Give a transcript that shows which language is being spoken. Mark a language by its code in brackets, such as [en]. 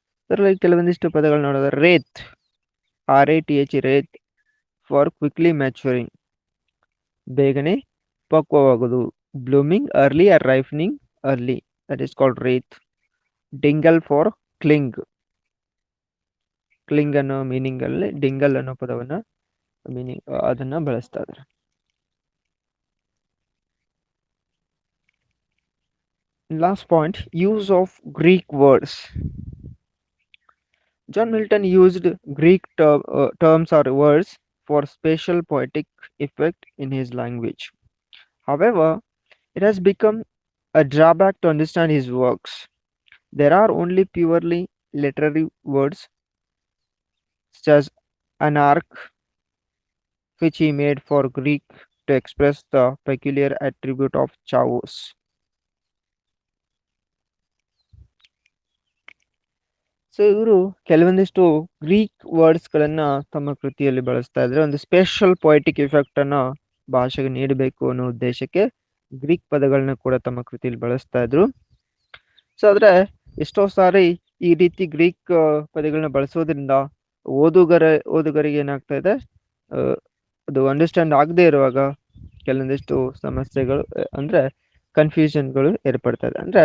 [kn] ಅದರಲ್ಲಿ ಕೆಲವೊಂದಿಷ್ಟು ಪದಗಳು ನೋಡೋದು, [en] rathe, R-A-T-H, rathe, for quickly maturing, [kn] ಬೇಗನೆ ಪಕ್ವವಾಗುವುದು, [en] Blooming early or ripening early, that is called rathe. Dingle for cling, [kn] cling ಅನ್ನೋ ಮೀನಿಂಗ್ ಅಲ್ಲಿ ಡಿಂಗಲ್ ಅನ್ನೋ ಪದವನ್ನ ಮೀನಿಂಗ್ ಅದನ್ನ ಬಳಸ್ತಾ ಇದ್ದಾರೆ. [en] Last point, use of Greek words. John Milton used Greek terms or words for special poetic effect in his language. However, it has become a drawback to understand his works. There are only purely literary words, such as anarch, which he made for Greek to express the peculiar attribute of chaos. [kn] So ಇವರು ಕೆಲವೊಂದಿಷ್ಟು Greek words ಗಳನ್ನ ತಮ್ಮ ಕೃತಿಯಲ್ಲಿ ಬಳಸ್ತಾ ಇದ್ರೆ ಒಂದು special poetic effect ಅನ್ನ ಭಾಷೆಗೆ ನೀಡಬೇಕು ಅನ್ನೋ ಉದ್ದೇಶಕ್ಕೆ ಗ್ರೀಕ್ ಪದಗಳನ್ನ ಕೂಡ ತಮ್ಮ ಕೃತಿಯಲ್ಲಿ ಬಳಸ್ತಾ ಇದ್ರು. ಸೊ ಆದ್ರೆ ಎಷ್ಟೋ ಸಾರಿ ಈ ರೀತಿ ಗ್ರೀಕ್ ಪದಗಳನ್ನ ಬಳಸೋದ್ರಿಂದ ಓದುಗರ ಓದುಗರಿಗೆ ಏನಾಗ್ತಾ ಇದೆ, ಆ, ಅದು ಅಂಡರ್ಸ್ಟ್ಯಾಂಡ್ ಆಗದೆ ಇರುವಾಗ ಕೆಲವೊಂದಿಷ್ಟು ಸಮಸ್ಯೆಗಳು ಅಂದ್ರೆ ಕನ್ಫ್ಯೂಷನ್ಗಳು ಏರ್ಪಡ್ತಾ ಇದೆ.